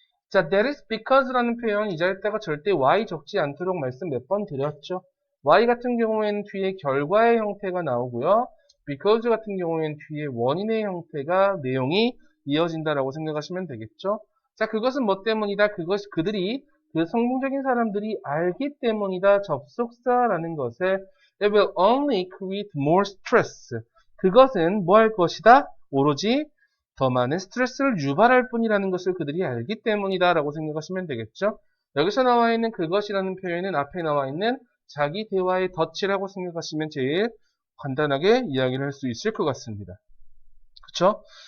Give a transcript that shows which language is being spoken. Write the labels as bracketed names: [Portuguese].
[Korean] 자, that is because라는 표현 이 자리에다가 절대 y 적지 않도록 말씀 몇 번 드렸죠. y 같은 경우에는 뒤에 결과의 형태가 나오고요. because 같은 경우에는 뒤에 원인의 형태가 내용이 이어진다라고 생각하시면 되겠죠. 자, 그것은 뭐 때문이다? 그들이 그 성공적인 사람들이 알기 때문이다. 접속사라는 것을 [English] it will only create more stress. [Korean] 그것은 뭐 할 것이다? 오로지 더 많은 스트레스를 유발할 뿐이라는 것을 그들이 알기 때문이다 라고 생각하시면 되겠죠. 여기서 나와 있는 그것이라는 표현은 앞에 나와 있는 자기 대화의 덫이라고 생각하시면 제일 간단하게 이야기를 할 수 있을 것 같습니다. 그렇죠?